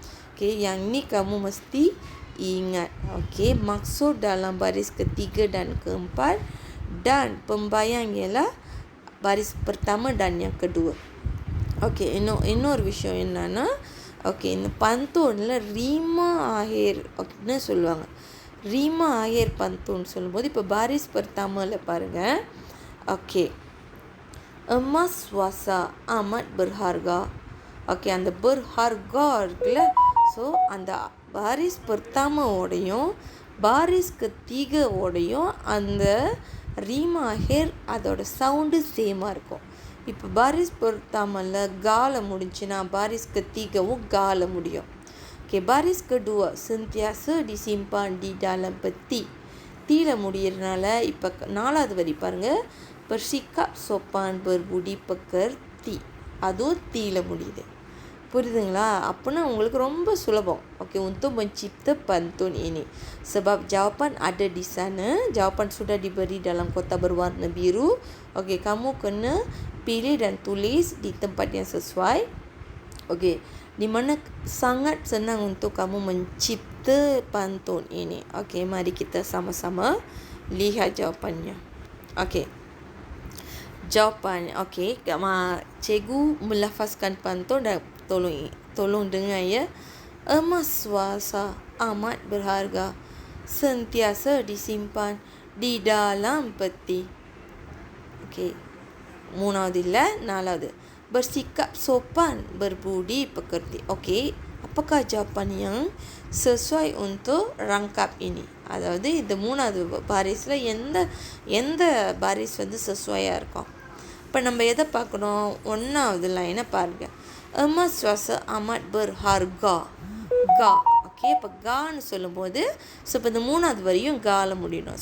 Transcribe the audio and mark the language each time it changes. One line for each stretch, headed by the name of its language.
Malay: ஓகே, yang ni kamu mesti ingat. Okey, maksud dalam baris ketiga dan keempat dan pembayang ialah baris pertama dan yang kedua.
Tamil: Okey, இன்னொரு விஷயம் என்னன்னா, okay, இந்த பந்தூன்ல ரீமா ஆஹேர் அப்படின்னு சொல்லுவாங்க. ரீமா ஆஹேர் பந்தூன் சொல்லும்போது இப்போ
Malay: baris pertama
Tamil: ல பாருங்க.
Malay: ஓகே, emas swasa amat berharga.
Tamil: Okay, அந்த
Malay: berharga
Tamil: இருக்குல்ல, ஸோ அந்த
Malay: baris pertama
Tamil: ஓடையும்
Malay: baris ketiga
Tamil: ஓடையும் அந்த ரீமா ஆஹேர் அதோட சவுண்டு சேமாக இருக்கும். இப்போ
Malay: baris pertama
Tamil: ல கால முடிஞ்சுன்னா
Malay: baris ketiga
Tamil: வும் கால முடியும்.
Malay: ஓகே, baris kedua sentiasa disimpan di dalam peti.
Tamil: தீல முடியறதுனால இப்போ 4வது வரி பாருங்க,
Malay: bersikap sopan berbudi pekerti,
Tamil: அதுவும் தீல முடியுது. புரியுதுங்களா? அப்படின்னா உங்களுக்கு ரொம்ப சுலபம்.
Malay: Okey, untuk mencipta pantun ini. Sebab jawapan ada di sana. Jawapan sudah diberi dalam kotak berwarna biru. Okey, kamu kena pilih dan tulis di tempat yang sesuai. Okey, di mana sangat senang untuk kamu mencipta pantun ini. Okey, mari kita sama-sama lihat jawapannya. Okey, jawapan. Okey, cikgu melafazkan pantun dan tolong dengar ya. Emas swasa amat berharga, sentiasa disimpan di dalam peti. Okey,
Tamil: 3வது இல்ல 4வது,
Malay: bersikap sopan berbudi pekerti. Okey, apakah jawapan yang sesuai untuk rangkap ini?
Tamil: அதாவது இந்த 3வது பாரிஸ்ல எந்த Paris வந்து செசுவையாக இருக்கும்? இப்போ நம்ம எதை பார்க்கணும்? 1வது லைனை பாருங்க.
Malay: emas swasa amat berharga,
Tamil: கா. ஓகே, இப்போ கான்னு சொல்லும்போது ஸோ இப்போ இந்த 3வது வரியும் கால முடியணும்.